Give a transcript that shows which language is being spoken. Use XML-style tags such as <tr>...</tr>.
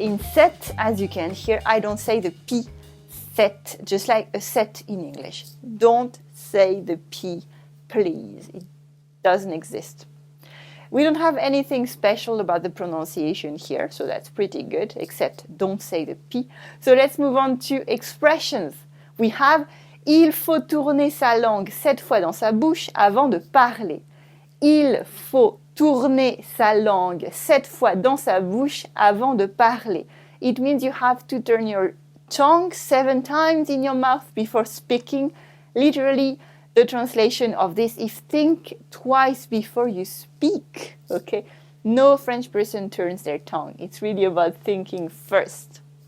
<en>In set, as you can hear, I don't say the P. Set, just like a set in English. Don't say the P, please. It doesn't exist. We don't have anything special about the pronunciation here, so that's pretty good, except don't say the P. So let's move on to expressions. We have</en> <fr>il faut tourner sa langue 7 fois dans sa bouche avant de parler. Il faut tourner sa langue 7 fois dans sa bouche avant de parler.</fr> <en>It means you have to turn your tongue 7 times in your mouth before speaking. Literally, the translation of this is think twice before you speak. Okay? No French person turns their tongue. It's really about thinking first.</en>